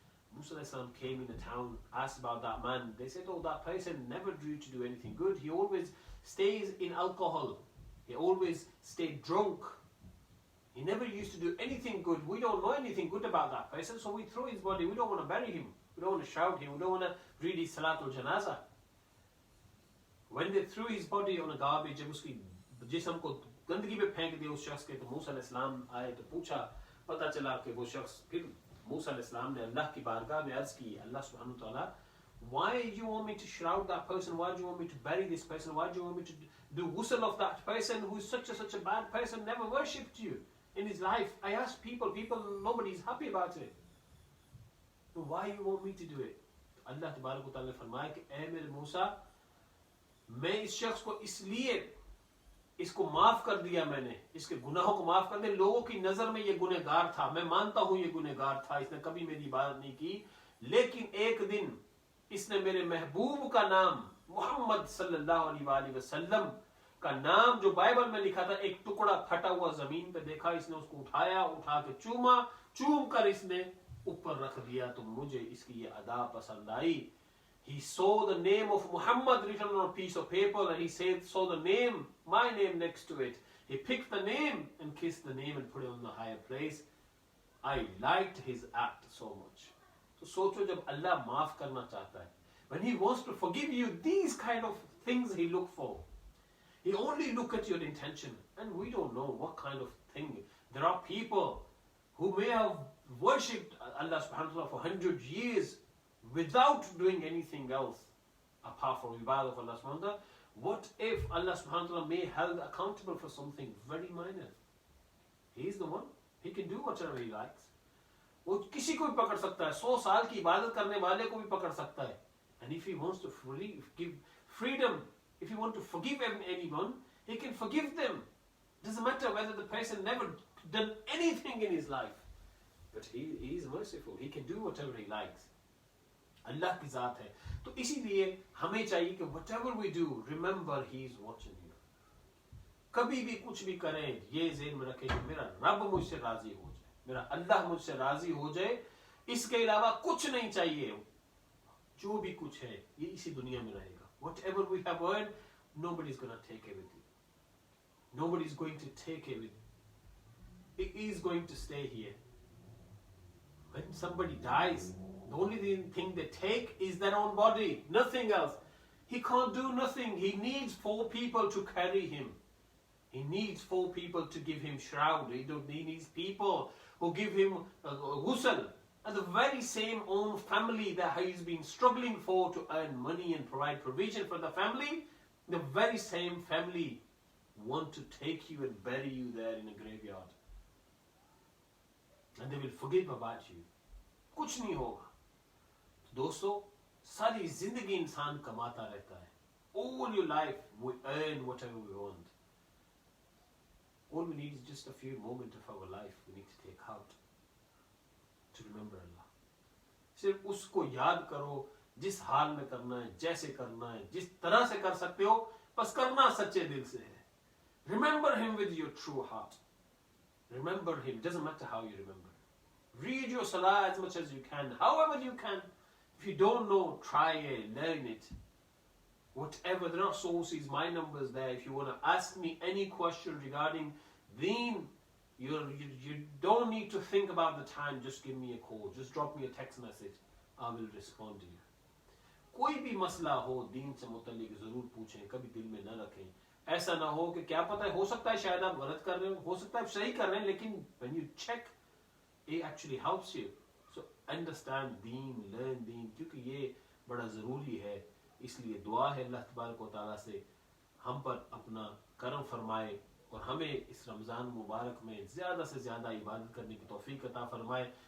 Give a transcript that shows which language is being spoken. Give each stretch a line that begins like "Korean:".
English: Musa alayhi salam came in the town, asked about that man. They said, oh, that person never used to do anything good. He always stays in alcohol. He always stayed drunk. He never used to do anything good. We don't know anything good about that person, so we throw his body. We don't want to bury him. We don't want to shout him. We don't want to read his salatul janazah. When they threw his body on a garbage,
Hindi: जब उसकी जिस्म को गंदगी पे फेंक दिया उस शख्स के, तो मूसा अलैहिस्सलाम आए तो पूछा, पता चला कि वो शख्स, फिर मूसा अलैहिस्सलाम ने अल्लाह की बारगाह में अर्ज की, अल्लाह सुब्हानहू व तआला,
English: why do you want me to shroud that person? Why do you want me to bury this person? Why do you want me to do ghusl of that person who is such a bad person, never worshipped you in his life? I ask people, nobody is happy about it. So why you want me to do it?
Hindi: Allah तबारक व तआला ने फरमाया कि ऐ मेरे मूसा, मैं इस शख्स को इसलिए इसको माफ कर दिया, मैंने इसके गुनाहों को माफ कर दिया. लोगों की नजर में ये गुनहगार था, मैं मानता हूं ये गुनहगार था, इसने कभी मेरी इबादत नहीं की, लेकिन एक दिन इसने मेरे महबूब का नाम मोहम्मद सल्लल्लाहु अलैहि वसल्लम का नाम जो बाइबल में लिखा था, एक टुकड़ा फटा हुआ जमीन पे देखा, इसने उसको उठाया, उठा के चूम कर इसने ऊपर रख दिया, तो मुझे इसकी ये अदा पसंद आई.
English: He saw the name of Muhammad written on a piece of paper and he saw the name, my name next to it. He picked the name and kissed the name and put it on the higher place. I liked his act so much. So
Hindi: सोचो जब अल्लाह माफ करना चाहता है,
English: when he wants to forgive you, these kind of things he look for. He only look at your intention, and we don't know what kind of thing. There are people who may have worshipped Allah subhanahu wa ta'ala for 100 years without doing anything else apart from ibadah of Allah subhanahu wa ta'ala. What if Allah subhanahu wa ta'ala may held accountable for something very minor? He is the one. He can do whatever he likes.
Hindi: वो किसी को भी पकड़ सकता है, 100 साल की इबादत करने वाले को भी पकड़ सकता है.
English: And if he wants to give freedom, if he wants to forgive anyone, he can forgive them. Doesn't matter whether the person never done anything in his life, but he is merciful. He can do whatever he likes.
Hindi: अल्लाह की ज़ात है। तो इसीलिए हमें चाहिए कि
English: whatever we do, remember he is watching you.
Hindi: कभी भी कुछ भी करें ये ज़हन में रखें कि मेरा रब मुझसे राजी हो जाए, मेरा अल्लाह मुझसे राजी हो जाए, इसके अलावा कुछ नहीं चाहिए। जो भी कुछ है ये इसी दुनिया में रहेगा।
English: Whatever we have earned, nobody is going to take everything. Nobody is going to take everything. It is going to stay here. When somebody dies, the only thing they take is their own body, nothing else. He can't do nothing. He needs 4 people to carry him. He needs 4 people to give him shroud. He needs people who give him ghusl. And the very same own family that he's been struggling for to earn money and provide provision for the family, the very same family want to take you and bury you there in a graveyard. And they will forgive about you.
Hindi: कुछ नहीं होगा। दोस्तों, सारी जिंदगी इंसान कमाता रहता है।
English: All your life we earn whatever we want. All we need is just a few moments of our life we need to take out to remember Allah.
Hindi: सिर्फ उसको याद करो, जिस हाल में करना है, जैसे करना है, जिस तरह से कर सकते हो, बस करना सच्चे दिल से है।
English: Remember him with your true heart. Remember him. It doesn't matter how you remember. Read your salah as much as you can, however you can. If you don't know, try it, learn it. Whatever, there are sources, my number's there. If you want to ask me any question regarding deen, you don't need to think about the time. Just give me a call. Just drop me a text message. I will respond to you.
Hindi: कोई भी मसला हो दीन से मुतल्लिक जरूर पूछें, कभी दिल में न रखें। ऐसा ना हो कि क्या पता है, हो सकता है शायद आप गलत कर रहे हो सकता है आप सही कर रहे हैं, लेकिन
English: when you check, it actually helps you. So understand deen, learn deen,
Hindi: क्योंकि ये बड़ा ज़रूरी है। इसलिए दुआ है अल्लाह तबारक व तआला से हम पर अपना करम फरमाए और हमें इस रमज़ान मुबारक में ज़्यादा से ज़्यादा इबादत करने की तौफीक अता फरमाए।